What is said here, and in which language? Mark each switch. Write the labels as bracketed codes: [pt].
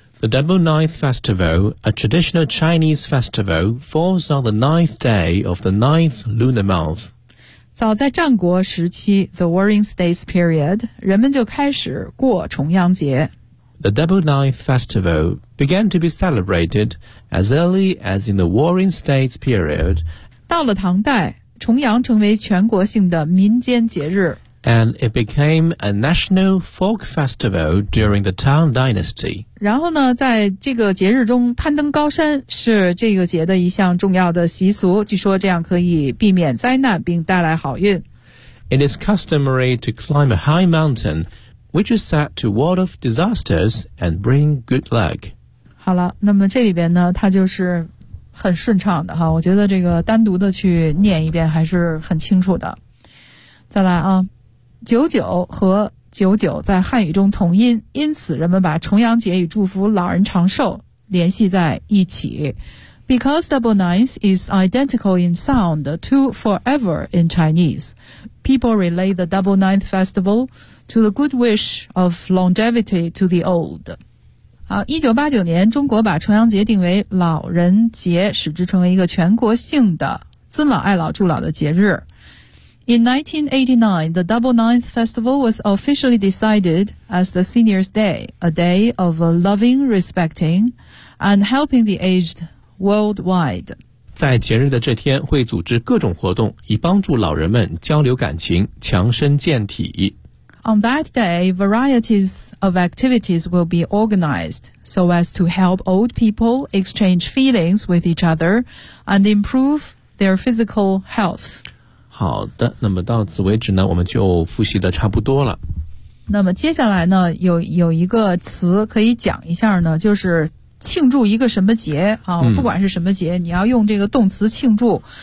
[en] The Double Ninth Festival, a traditional Chinese festival, falls on the ninth day of the ninth lunar month. [zh] 早在战国时期 , [en] the Warring States period, [zh] 人们就开始过重阳节。 [en] The Double Ninth Festival began to be celebrated as early as in the Warring States period. [zh] 到了唐代，重阳成为全国性的民间节日。 [en] And it became a national folk festival during the Tang Dynasty. [zh] 然后呢，在这个节日中攀登高山是这个节的一项重要的习俗，据说这样可以避免灾难并带来好运。 [en] It is customary to climb a high mountain, which is said to ward off disasters and bring good luck. [zh] 好了，那么这里边呢，它就是很顺畅的哈，我觉得这个单独的去念一遍还是很清楚的。再来啊，九九和九九在汉语中同音，因此人们把重阳节与祝福老人长寿联系在一起。 [en] Because double ninth is identical in sound to forever in Chinese, people relate the double ninth festival to the good wish of longevity to the old. [zh] 好，1989年，中国把重阳节定为老人节，使之成为一个全国性的尊老爱老助老的节日。 [en] In 1989, the Double Ninth Festival was officially decided as the Seniors' Day, a day of loving, respecting, and helping the aged worldwide. [zh] 在节日的这天会组织各种活动，以帮助老人们交流感情，强身健体。 [en] On that day, varieties of activities will be organized so as to help old people exchange feelings with each other and improve their physical health. [zh] 好的，那么到此为止呢，我们就复习的差不多了。那么接下来呢，有一个词可以讲一下呢，就是庆祝一个什么节啊，不管是什么节，你要用这个动词庆祝。